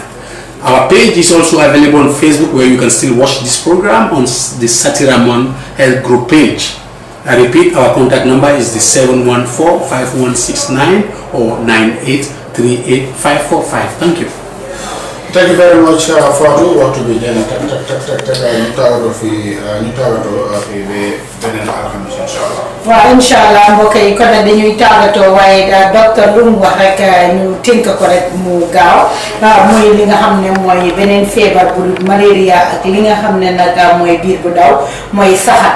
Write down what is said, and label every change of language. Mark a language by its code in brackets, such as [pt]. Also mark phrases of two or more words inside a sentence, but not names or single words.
[en] Our page is also available on Facebook, where you can still watch this program on the Satiraman Health Group page. I repeat, our contact number is the 714-5169 or 9838-545. Thank you. Thank you very much for what to be done. [wo] waaw [ar] إن شاء الله [wo] mbokk yi kon nag dañuy tàggatoo waaye docteur lu mu wax rek ñu tënk ko rek mu gaaw muy li nga xam ne mooy beneen feebar bu malaria ak li nga xam ne nag mooy biir bu daw mooy saxat.